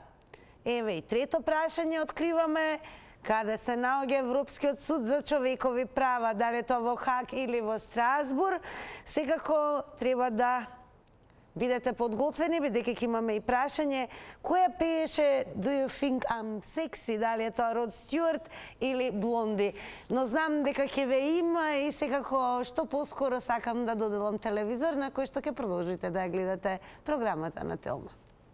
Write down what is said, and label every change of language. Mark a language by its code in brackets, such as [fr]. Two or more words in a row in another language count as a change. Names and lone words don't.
[mk] Еве и трето прашање откриваме: каде се наоѓа Европскиот суд за човекови права? Дали тоа во Хаг или во Страсбург? Секако треба да бидете подготвени, бидејќи ќе имаме и прашање која пееше Do you think I'm sexy? Дали е тоа Род Стюарт или Блонди? Но знам дека ќе ве има и секако што поскоро сакам да доделам телевизор на кој што ќе продолжите да ја гледате програмата на Телма.